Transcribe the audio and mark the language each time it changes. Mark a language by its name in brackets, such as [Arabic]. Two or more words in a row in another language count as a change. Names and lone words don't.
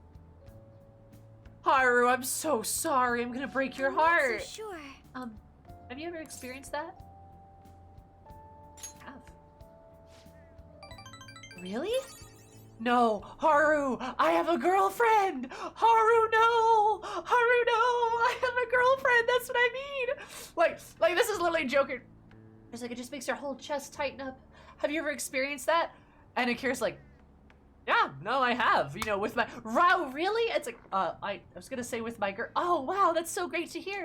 [English] Haru, I'm so sorry. I'm gonna break your heart. So sure. Have you ever experienced that? I have. Really? No, Haru, I have a girlfriend. Haru, no. Haru, no. I have a girlfriend. That's what I mean. Like this is literally Joker. It's like it just makes your whole chest tighten up. Have you ever experienced that? And Akira's like, yeah, no, I have. You know, with my wow, really? It's like, I was gonna say with my girl. Oh wow, that's so great to hear.